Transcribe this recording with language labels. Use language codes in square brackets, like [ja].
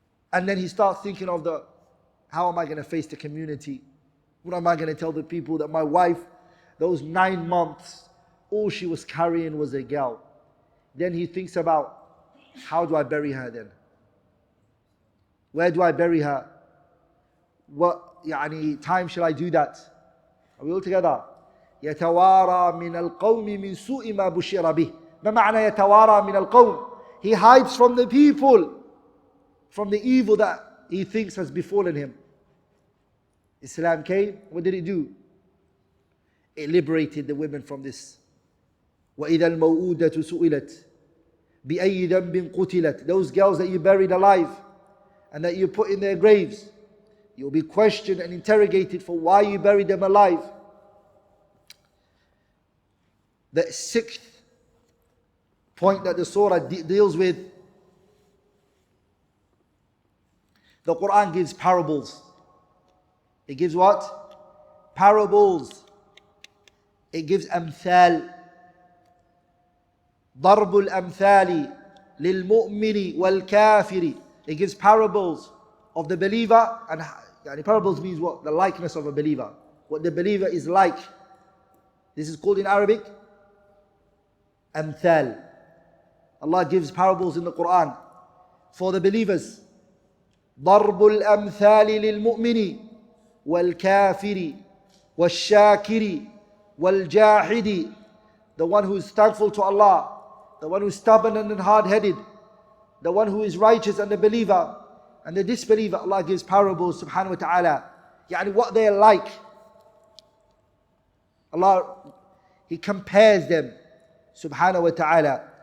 [en] And then he starts thinking of how am I going to face the community? What am I going to tell the people that my wife, those 9 months, all she was carrying was a girl. Then he thinks about, how do I bury her then? Where do I bury her? What time shall I do that? Are we all together? [ar] يتوارى من القوم من سوء ما بشر به. ما معنى يتوارى من القوم? [en] He hides from the people, from the evil that he thinks has befallen him. Islam came, what did it do? It liberated the women from this. [ar] وَإِذَا الْمَوْءُودَةُ سُئِلَتْ بِأَيِّ ذَنْبٍ قُتِلَتْ. [en] Those girls that you buried alive and that you put in their graves, you'll be questioned and interrogated for why you buried them alive. The sixth point that the surah deals with, the Quran gives parables. It gives what? Parables. It gives amthal. [ar] ضرب الأمثال للمؤمن والكافر. [en] It gives parables of the believer, and parables means what? The likeness of a believer. What the believer is like. This is called in Arabic amthal. Allah gives parables in the Quran for the believers. [ar] ضرب الأمثال للمؤمن والكافر والشاكر والجاحد. [en] The one who is thankful to Allah, the one who is stubborn and hard-headed, the one who is righteous and the believer and the disbeliever. Allah gives parables subhanahu wa ta'ala. What they are like. Allah, He compares them subhanahu wa ta'ala.